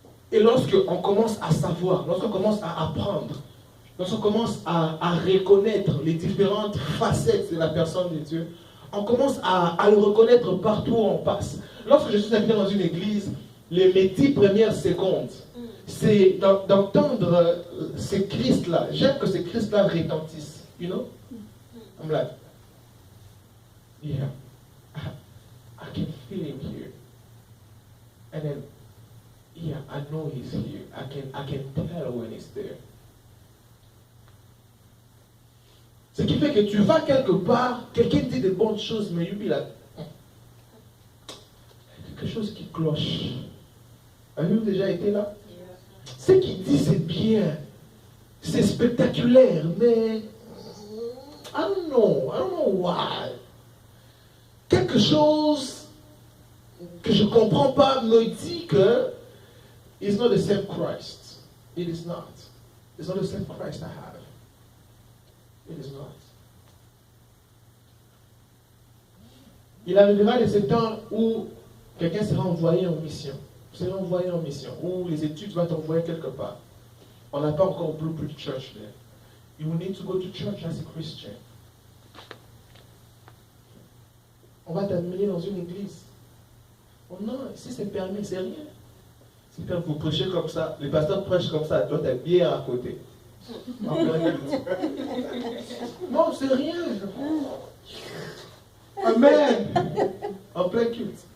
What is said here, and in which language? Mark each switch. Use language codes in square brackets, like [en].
[fr] Et lorsqu'on commence à savoir, lorsqu'on commence à apprendre, lorsqu'on commence à reconnaître les différentes facettes de la personne de Dieu, on commence à le reconnaître partout où on passe. Lorsque je suis invité dans une église, les mes 10 premières secondes, c'est d'entendre ces Christ-là. J'aime que ces Christ-là retentissent. [en] You know? I'm like, yeah, I can feel him here. And then, yeah, I know he's here. I can tell when he's there. [fr] Ce qui fait que tu vas quelque part, quelqu'un dit de bonnes choses, mais [en] you be like, [fr] quelque chose qui cloche. Avez-vous déjà été là? Ce qu'il dit, c'est bien. C'est spectaculaire, mais [en] I don't know why. [fr] Quelque chose que je ne comprends pas me dit que [en] it's not the same Christ. It is not. It's not the same Christ I have. It is not. [fr] Il arrivera de ce temps où quelqu'un sera envoyé en mission. Sera envoyé en mission. Où les études vont t'envoyer quelque part. On n'a pas encore Blueprint Church there. [en] You will need to go to church as a Christian. [fr] On va t'amener dans une église. Oh non, ici c'est permis, c'est rien. C'est quand vous prêchez comme ça, les pasteurs prêchent comme ça, toi t'as bière à côté. Non, c'est rien. Amen. En plein culte.